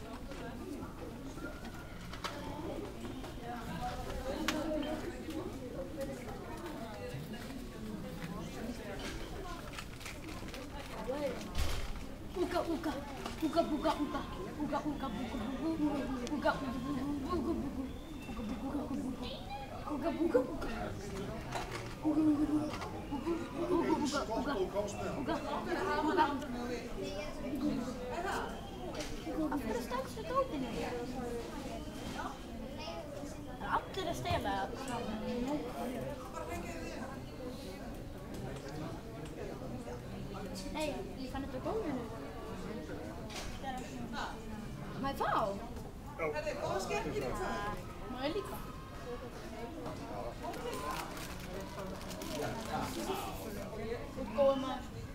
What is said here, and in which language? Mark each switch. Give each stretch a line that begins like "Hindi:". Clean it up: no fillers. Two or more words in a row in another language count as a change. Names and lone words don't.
Swedish: Uga uga uga uga uga uga uga uga Varför ställer sig toppen i? Alltid det stela. Hej, kan du ta igång nu?
English: My phone?
Swedish: Möjligt. Gå med.